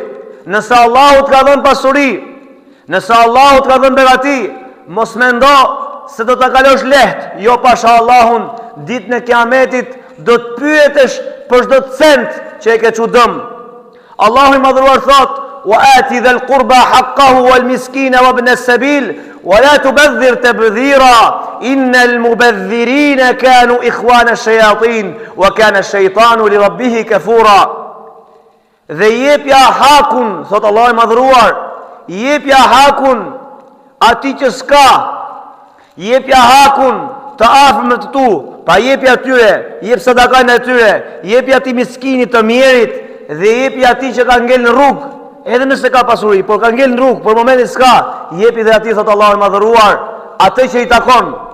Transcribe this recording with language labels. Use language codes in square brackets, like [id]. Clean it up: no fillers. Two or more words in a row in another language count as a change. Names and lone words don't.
[sq] Nëse Allahu të ka dhënë pasuri, nëse Allahu të ka dhënë begati, mos mendo se do ta kalosh lehtë. Jo, pasha Allahun, ditën e Kiametit do të pyetesh për çdo cent që e ke çu dëm. Allahu I madhëruar thot: [ar] وآتِ ذا القربى حقه والمسكين وابن السبيل ولا تبذر تبذيرا إن المبذرين كانوا إخوان الشياطين وكان الشيطان لربه كفورا. [sq] Dhe jepja hakun, thot Allah I madhëruar, jepja hakun ati që s'ka, jepja hakun të afërmit të tu, pa jepja tyre, jep sadakën e tyre, jepja ti miskinit të mjerit, dhe jepja ati që ka ngel në rrugë, edhe nëse ka pasuri, por ka ngel në rrugë, por momentin s'ka, jepi dhe ati, thot Allah I madhëruar, atë që I takon.